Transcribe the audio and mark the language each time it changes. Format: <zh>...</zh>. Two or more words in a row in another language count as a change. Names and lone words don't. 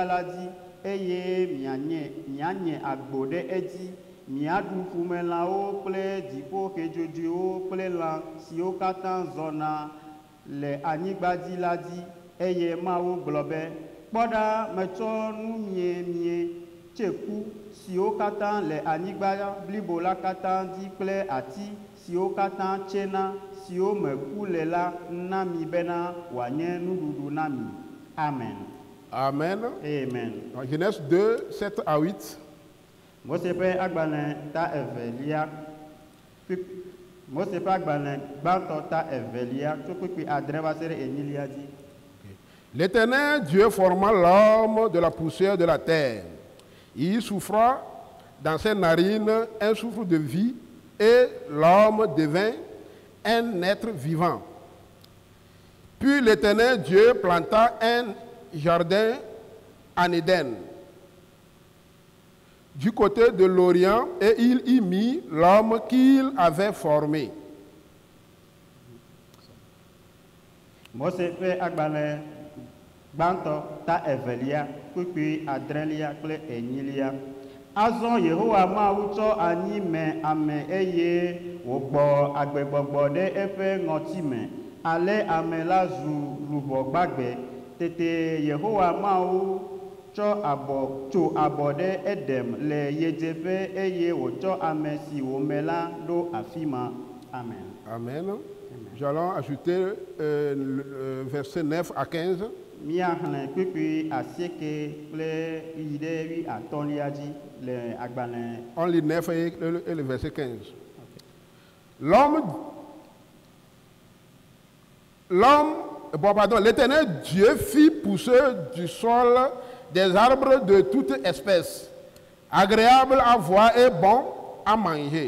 <ee>la dzi eye mianye agbo ɖe edzi miaɖu ƒumelãwo kple dziƒo xedzodzoewo kple lã siwo katã zɔna le anyigba dzi la dzi eye Mawu gblɔ be kpɔɖa metsɔ nu mie tse ku siwo katã le anyigba blibo la katã dzi kple ati siwo katã tsena siwo me ku le la na mi bena wòanye nuɖuɖu na mi. Amen. Amen. Amen.</ee> <fr>Genèse 2, 7 à 8.</fr> <ee>Mose ƒe agbalẽ ta evelia. Mose ƒe agbalẽ gbãtɔ ta evelia tso kpekpe adre va se ɖe enyilia dzi.</ee> <fr>L'Éternel Dieu forma l'homme de la poussière de la terre. Il souffla dans ses narines un souffle de vie et l'homme devint un être vivant. Puis l'Éternel Dieu planta un jardin en Éden, du côté de l'Orient, et il y mit l'homme qu'il avait formé.</fr> <ee>Mose ƒe agbalẽ gbãtɔ ta evelia kpekpe adrelia kple enyilia. Azɔ Yehowa Mawu tsɔ anyi me ame eye wògbɔ agbegbɔgbɔ ɖe eƒe ŋɔtime. Ale ame la zu luʋɔ gbagbe. Tete Yehowa Mawu tso abɔ ɖe Edem le yedzeƒe eye wòtsɔ ame si wòme la ɖo afi ma. Amen. Amen.</ee> <fr>Nous allons ajouter verset 9 à 15. On lit 9 et le verset 15. L'Éternel Dieu fit pousser du sol des arbres de toute espèce, agréables à voir et bons à manger.</fr>